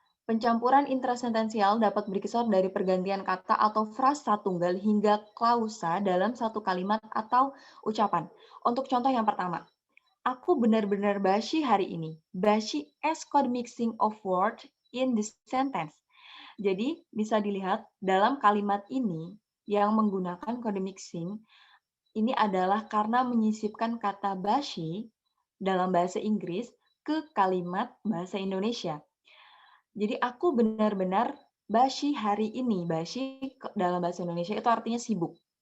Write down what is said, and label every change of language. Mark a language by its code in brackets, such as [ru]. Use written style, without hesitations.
[id] Pencampuran intrasentensial dapat berkisar dari pergantian kata atau frasa tunggal hingga klausa dalam satu kalimat atau ucapan. Untuk contoh yang pertama, aku benar-benar basi hari ini. [en] Basi as code mixing of word in this sentence. [id] Jadi bisa dilihat dalam kalimat ini yang menggunakan kode mixing ini adalah karena menyisipkan kata basi dalam bahasa Inggris ke kalimat bahasa Indonesia. Jadi aku benar-benar basi hari ini. Basi dalam bahasa Indonesia itu artinya sibuk.